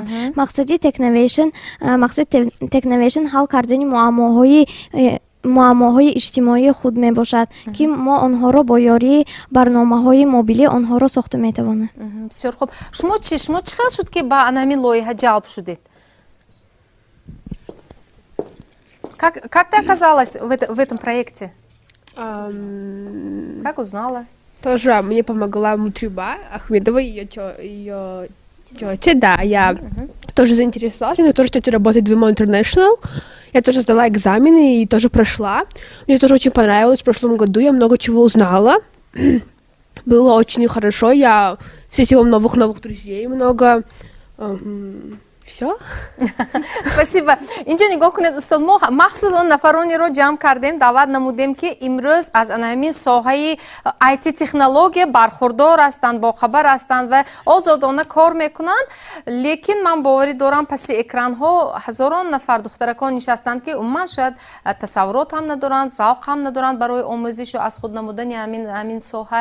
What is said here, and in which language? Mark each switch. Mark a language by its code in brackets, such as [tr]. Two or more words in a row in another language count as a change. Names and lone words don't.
[tg] Мақсади Technovation ҳал кардани муаммоҳои иҷтимоии худ мебошад ки мо онҳоро бо ёрии барномаҳои мобилӣ онҳоро сохта метавонем. Бисёр хуб. Шумо чӣ хел шуд ки ба ҳамин лоиҳа ҷалб шудед? [ru] Как ты оказалась в этом проекте? Как узнала? Тоже мне помогла Мутриба Ахмедова, ее тетя, да, я тоже заинтересовалась, мне тоже тетя работает в Imo International, я тоже сдала экзамены и тоже прошла, мне тоже очень понравилось, в прошлом году я много чего узнала, было очень хорошо, я встретила новых друзей, много, все. Спасибо. [tg] Инҷо нигоҳ кунед устод, мо махсус он нафаронеро ҷамъ кардем, даъват намудем ки имрӯз аз ҳамин соҳаи IT технология бархурдор ҳастанд, бохабар ҳастанд ва озодона кор мекунанд. Лекин ман боварӣ дорам паси экранҳо ҳазорон нафар духтаракон нишастанд ки умуман шояд тасаввурот ҳам надоранд, завқ ҳам надоранд барои омӯзишу аз худ намудани ҳамин соҳа.